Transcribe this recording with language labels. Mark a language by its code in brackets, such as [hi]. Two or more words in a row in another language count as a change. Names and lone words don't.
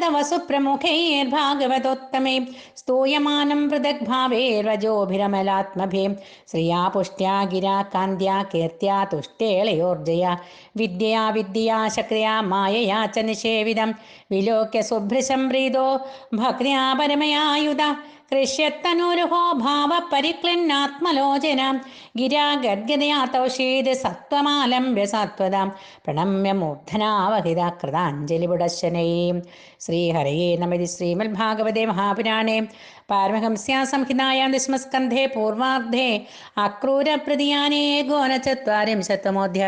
[sa] വസുപ്രമുഖൈർഭാഗവതോത്തമേ സ്തൂയമാനം പൃഥഗ്ഭാവേർവജോഭിരമലാത്മഭീം ശ്രിയാ പുഷ്ട്യാ ഗിരാ കാന്ത്യാ കീർത്യാ തുഷ്ടേളയോർജയ വിദ്യയാ വിദ്യയാ ശക്രിയാ മായയാ ച നിഷേവിതം വിലോക്യ സുഭൃശം പ്രീതോ ഭക്തിയാ പരമയായുധ कृष्यत्तनुरुहो भावपरिक्लिन्नात्मलोचनां गिरा गद्गदया तौषेद सत्त्वमालम्ब्य सात्वदां प्रणम्य मूर्धनावहिता कृताञ्जलिपुडशनैः श्रीहरये नमः। श्रीमद्भागवते महापुराणे पारमहंस्यां संहितायां दशमस्कन्धे पूर्वार्धे अक्रूरप्रतियाने एकोनचत्वारिंशत्तमोऽध्यायः।